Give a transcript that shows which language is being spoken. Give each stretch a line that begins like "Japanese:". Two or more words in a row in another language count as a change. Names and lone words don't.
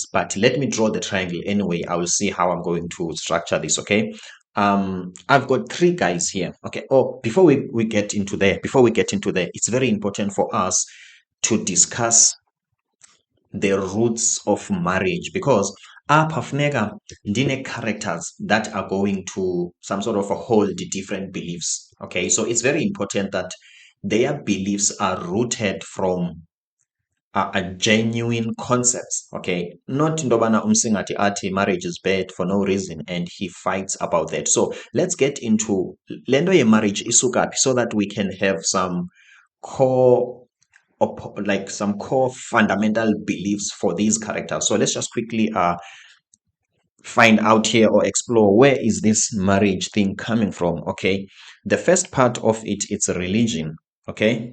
English: But let me draw the triangle anyway. I will see how I'm going to structure this, okay? I've got three guys here, okay? Oh, before we get into there, it's very important for us to discuss the roots of marriage, because
Xhosa: apha funeka ndine-characters
English: that are going to some sort of a hold different beliefs, okay? So it's very important that their beliefs are rooted from a genuine concepts, okay? Not into
Xhosa: yobana umsingathi athi
English: marriage is bad for no reason and he fights about that. So let's get into
Xhosa: le nto ye-marriage isukaphi,
English: so that we can have some core like some core fundamental beliefs for these characters. So let's just quickly find out here or explore where is this marriage thing coming from, okay? The first part of it, it's a religion, okay?